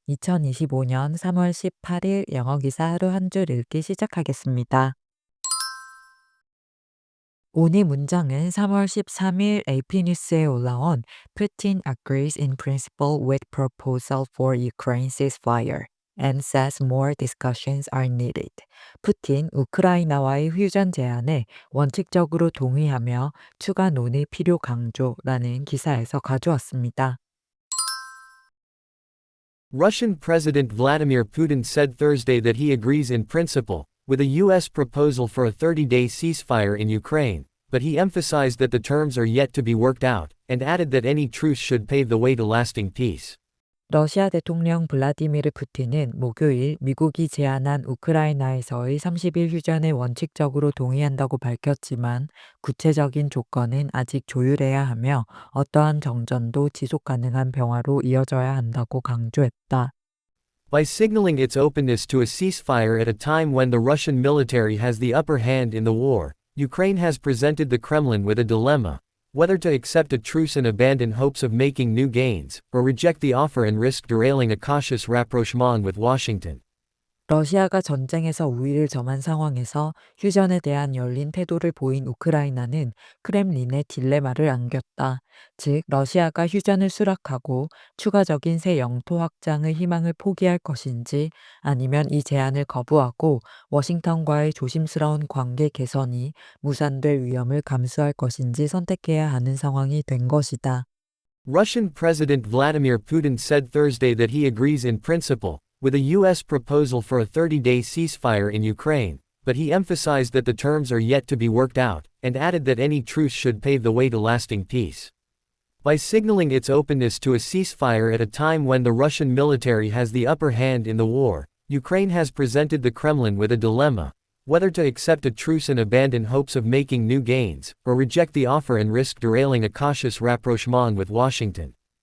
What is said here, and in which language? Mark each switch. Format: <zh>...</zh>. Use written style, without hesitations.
<ko>2025년 3월 18일 영어 기사 하루 한 줄 읽기 시작하겠습니다. 오늘 문장은 3월 13일 AP 뉴스에 올라온</ko> <en>Putin agrees in principle with proposal for Ukraine ceasefire and says more discussions are needed.</en> <ko>푸틴 우크라이나와의 휴전 제안에 원칙적으로 동의하며 추가 논의 필요 강조라는 기사에서 가져왔습니다.</ko> <en>Russian President Vladimir Putin said Thursday that he agrees in principle with a U.S. proposal for a 30-day ceasefire in Ukraine, but he emphasized that the terms are yet to be worked out, and added that any truce should pave the way to lasting peace.</en> <ko>러시아 대통령 블라디미르 푸틴은 목요일 미국이 제안한 우크라이나에서의 30일 휴전에 원칙적으로 동의한다고 밝혔지만 구체적인 조건은 아직 조율해야 하며 어떠한 정전도 지속 가능한 평화로 이어져야 한다고 강조했다.</ko> <en>By signaling its openness to a ceasefire at a time when the Russian military has the upper hand in the war, Ukraine has presented the Kremlin with a dilemma: whether to accept a truce and abandon hopes of making new gains, or reject the offer and risk derailing a cautious rapprochement with Washington.</en> <ko>러시아가 전쟁에서 우위를 점한 상황에서 휴전에 대한 열린 태도를 보인 우크라이나는 크렘린의 딜레마를 안겼다. 즉, 러시아가 휴전을 수락하고 추가적인 새 영토 확장의 희망을 포기할 것인지 아니면 이 제안을 거부하고 워싱턴과의 조심스러운 관계 개선이 무산될 위험을 감수할 것인지 선택해야 하는 상황이 된 것이다.</ko> <en>Russian President Vladimir Putin said Thursday that he agrees in principle with a U.S. proposal for a 30-day ceasefire in Ukraine, but he emphasized that the terms are yet to be worked out, and added that any truce should pave the way to lasting peace. By signaling its openness to a ceasefire at a time when the Russian military has the upper hand in the war, Ukraine has presented the Kremlin with a dilemma: whether to accept a truce and abandon hopes of making new gains, or reject the offer and risk derailing a cautious rapprochement with Washington.</en>